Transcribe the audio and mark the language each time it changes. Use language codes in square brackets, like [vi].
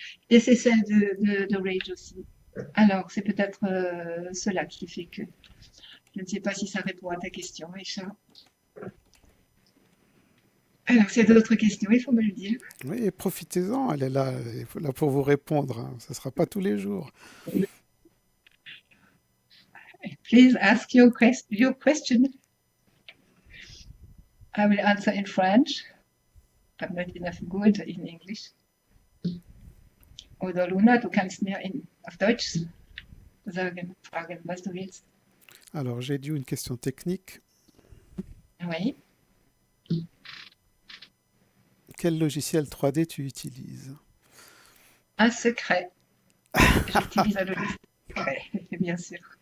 [fr] Et c'est celle de Rage aussi. Alors, c'est peut-être cela qui fait que je ne sais pas si ça répond à ta question, Aïcha. Alors, s'il y a d'autres questions, il faut me le dire. Oui, profitez-en, elle est là pour vous répondre, hein. Ce ne sera pas tous les jours. [en] Please ask your question. I will answer in French. I'm not enough good in English. [de] Oder Luna, du kannst mir auf Deutsch sagen, fragen, was du willst. [fr] Alors, j'ai dû une question technique. Oui. Quel logiciel 3D tu utilises? Un secret. J'utilise un logiciel secret, bien sûr.